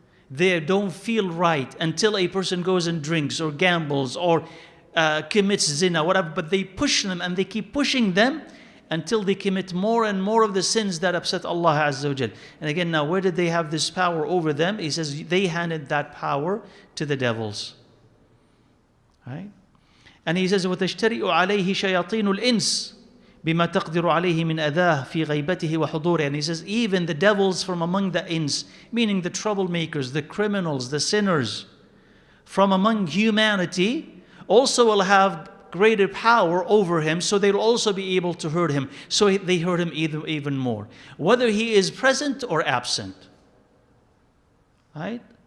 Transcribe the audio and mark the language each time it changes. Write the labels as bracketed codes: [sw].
[en] They don't feel right until a person goes and drinks or gambles or commits zina, whatever. But they push them and they keep pushing them until they commit more and more of the sins that upset Allah Azza wa Jalla. And again, now where did they have this power over them? He says they handed that power to the devils. Right? And he says, [ar] وَتَشْتَرِئُ عَلَيْهِ شَيَاطِينُ الْإِنسِ بما تقدر عليه من أذاه في غيبته وحضوره. [en] And he says, even the devils from among the ins, meaning the troublemakers, the criminals, the sinners, from among humanity, also will have greater power over him, so they'll also be able to hurt him. So they hurt him even more, whether he is present or absent. Right?